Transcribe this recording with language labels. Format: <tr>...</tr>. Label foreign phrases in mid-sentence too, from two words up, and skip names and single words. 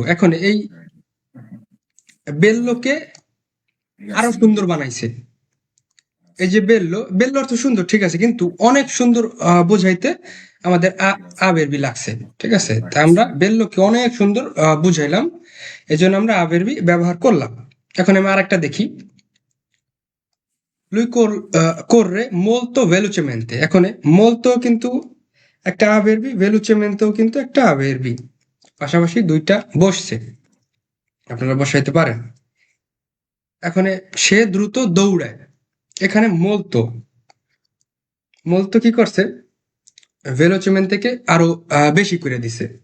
<bn>এখন এই বেল্লোকে আরো সুন্দর বানাইছে। এই যে বেল্লো, বেল্লো অর্থ সুন্দর, ঠিক আছে, কিন্তু অনেক সুন্দর বোঝাইতে আমাদের আবেরবি লাগছে, ঠিক আছে? তাই আমরা বেল্লোকে অনেক সুন্দর বুঝাইলাম, এই জন্য আমরা আবেরবি ব্যবহার করলাম। এখন আমি আর একটা দেখি,</bn> <it>lui corre molto velocemente।</it> <bn>এখন molto কিন্তু একটা আবেরবি, velocementeও কিন্তু একটা আবেরবি, পাশাপাশি দুইটা বসছে, আপনারা বসাইতে পারেন। এখন সে দ্রুত দৌড়ায়, এখানে molto, molto কি করছে, ভেলোচেমেন থেকে আরো বেশি করে দিছে।</bn>